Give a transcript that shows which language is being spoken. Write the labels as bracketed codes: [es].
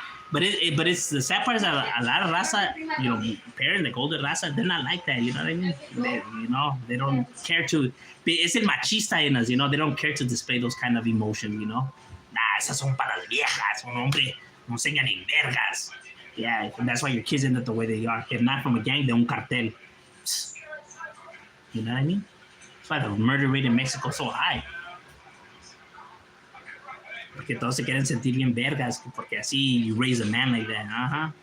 [en] But it's the sad part is that a lot of raza, parents, like older raza, they're not like that. You know what I mean? They don't care to. It's [es] el machista [en] in us. They don't care to display those kind of emotions. [es] Nah, esas son para las viejas. Un hombre no enseña ni vergas. [en] Yeah, and that's why your kids end up the way they are. If not from a gang, [es] de un cartel. [en] You know what I mean? That's why the murder rate in Mexico is so high. [es] Porque todos se quieren sentir bien vergas, porque así [en] you raise a man like that.